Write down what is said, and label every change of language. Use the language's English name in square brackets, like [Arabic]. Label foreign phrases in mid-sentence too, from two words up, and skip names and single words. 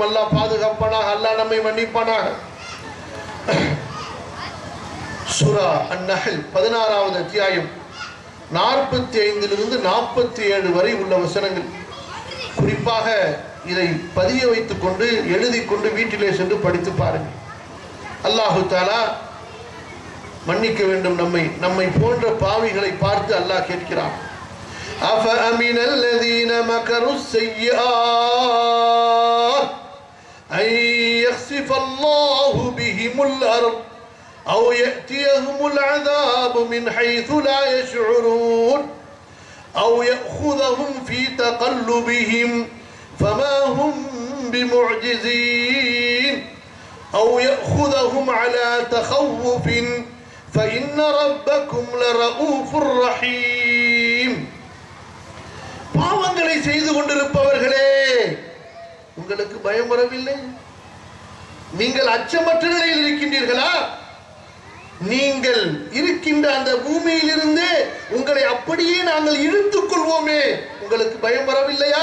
[Tamil] அல்லாஹ் பாதுகாப்பானாக, அல்லாஹ் நம்மை மன்னிப்பானாக. சூரா அன்-நஹ்ல் 16வது அத்தியாயம் 45 47 வரை உள்ள வசனங்கள். குறிப்பாக இதை பதிய வைத்துக் கொண்டு, எழுதி கொண்டு வீட்டிலே சென்று படித்து பாருங்கள். [Arabic] الله تعالى [Tamil] மன்னிக்க வேண்டும் நம்மை போன்ற பாவிகளை பார்த்து அல்லாஹ் கேட்கிறான், [Arabic] أفأمن الذين مكروا السيئات أن يخسف الله بهم الأرض أو يأتيهم العذاب من حيث لا يشعرون أو يأخذهم في تقلبهم فما هم بمعجزين أو يأخذهم على تخوف فإن ربكم لرؤوف رحيم. [Tamil] பாவங்களை செய்து கொண்டிருப்பவர்களே, உங்களுக்கு பயம் வரவில்லை? நீங்கள் அச்சமற்ற நிலையில் இருக்கின்றீர்களா? நீங்கள் இருக்கின்ற அந்த பூமியிலிருந்து உங்களை அப்படியே நாங்கள் இழுத்துக் கொள்வோமே, உங்களுக்கு பயம் வரவில்லையா?